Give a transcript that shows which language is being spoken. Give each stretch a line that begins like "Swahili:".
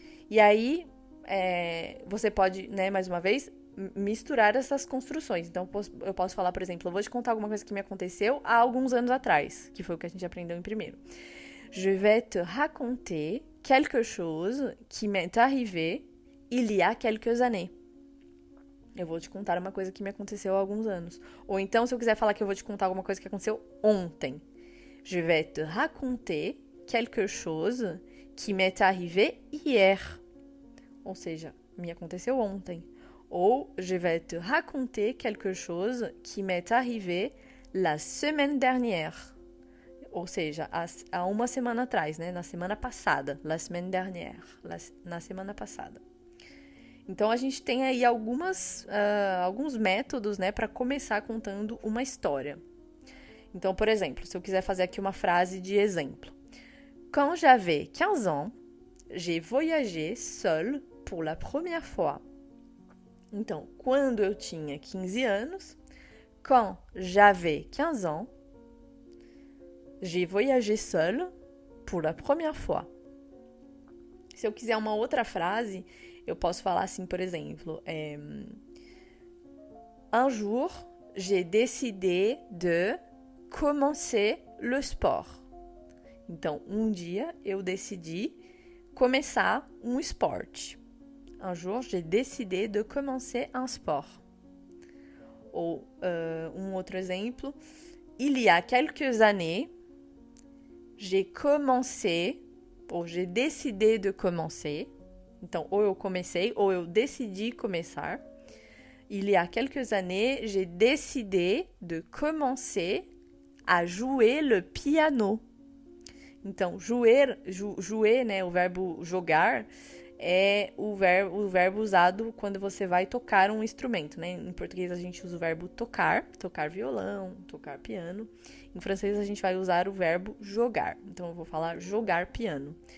Portuguese: E aí, você pode, né, mais uma vez, misturar essas construções. Então, eu posso falar, por exemplo, eu vou te contar alguma coisa que me aconteceu há alguns anos atrás, que foi o que a gente aprendeu em primeiro.
French: Je vais te raconter quelque chose qui m'est arrivé il y a quelques années.
Portuguese: Eu vou te contar uma coisa que me aconteceu há alguns anos. Ou então, se eu quiser falar que eu vou te contar alguma coisa que aconteceu ontem.
French: Je vais te raconter quelque chose qui m'est arrivé hier.
Portuguese: Ou seja, me aconteceu ontem.
French: Ou je vais te raconter quelque chose qui m'est arrivé la semaine dernière.
Portuguese: Ou seja, há uma semana atrás, né? Na semana passada.
French: La semaine dernière.
Portuguese: Na semana passada. Então, a gente tem aí alguns métodos, né, para começar contando uma história. Então, por exemplo, se eu quiser fazer aqui uma frase de exemplo.
French: Quand j'avais 15 ans, j'ai voyagé seule pour la première fois.
Portuguese: Então, quando eu tinha 15 anos,
French: quand j'avais 15 ans, j'ai voyagé seule pour la première fois.
Portuguese: Se eu quiser uma outra frase, eu posso falar assim, por exemplo,
French: un jour, j'ai décidé de commencer le sport.
Portuguese: Então, um dia eu decidi começar um esporte.
French: Un jour, j'ai décidé de commencer un sport.
Portuguese: Ou um outro exemplo,
French: il y a quelques années, j'ai commencé, ou j'ai décidé de commencer.
Portuguese: Então, ou eu comecei, ou eu decidi começar.
French: Il y a quelques années, j'ai décidé de commencer à jouer le piano.
Portuguese: Então, jouer, né, o verbo jogar, é o verbo usado quando você vai tocar um instrumento, né? Em português a gente usa o verbo tocar violão, tocar piano. Em francês a gente vai usar o verbo jogar. Então, eu vou falar jogar piano.